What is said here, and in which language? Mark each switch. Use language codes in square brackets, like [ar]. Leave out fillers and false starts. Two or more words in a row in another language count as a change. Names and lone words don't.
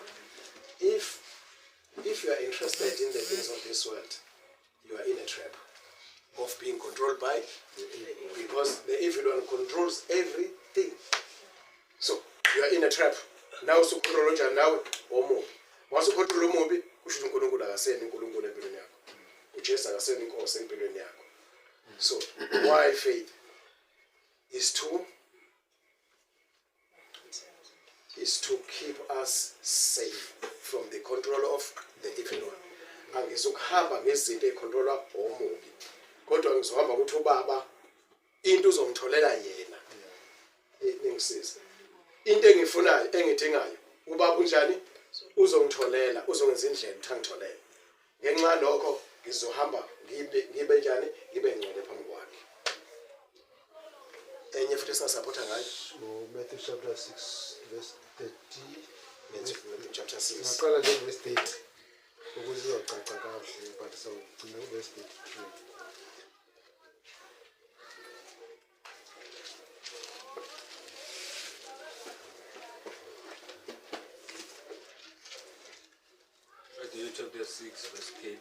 [en] If you are interested in the things of this world, you are in a trap of being controlled by the evil, because the evil one controls everything. So you are in a trap. Now so control now omo. Once you control omo, [zu] kusho uNkulunkulu akaseni uNkulunkulu empilweni yakho. uJesu akaseni inkosi empilweni yakho. [en] So why faith is to keep us safe from the control of the evil one. [zu] Angizokuhamba ngezinto ezicontrolwa omubi, kodwa ngizohamba ukuthi ubaba into uzongitholela yena. Ningisiza. Into engifunayo engidingayo ubaba unjani uzongitholela, uzongenza indlela ukuthi angitholele. Ngenxa lokho ngizohamba ngibe njani, ngibe ngcwele phambi kwakhe. Enye futhi singasupporta ngayo. [en] So Matthew chapter 6 verse 30. Matthew chapter 6. [zu] Ngaqala nje verse 30. Ukuze izocaca kahle but sawugcina verse 33. [en] Matthew chapter 6 verse 30.